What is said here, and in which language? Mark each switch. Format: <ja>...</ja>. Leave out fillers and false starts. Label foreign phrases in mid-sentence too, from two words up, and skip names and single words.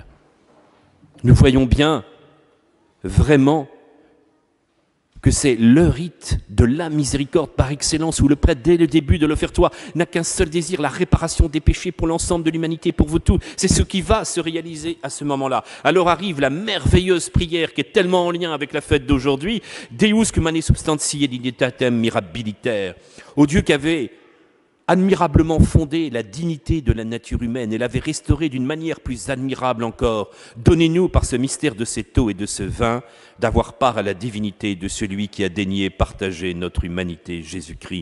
<fr>Nous voyons bien, vraiment, que c'est le rite de la miséricorde par excellence, où le prêtre, dès le début de l'offertoire, n'a qu'un seul désir, la réparation des péchés pour l'ensemble de l'humanité, pour vous tous. C'est ce qui va se réaliser à ce moment-là. Alors arrive la merveilleuse prière qui est tellement en lien avec la fête d'aujourd'hui,</fr> <la>Deus cum mane substantiae dignitatem mirabiliter,</la> <fr>au Dieu qui avait admirablement fondé la dignité de la nature humaine et l'avait restaurée d'une manière plus admirable encore. Donnez-nous par ce mystère de cette eau et de ce vin d'avoir part à la divinité de celui qui a daigné partager notre humanité, Jésus-Christ.</fr>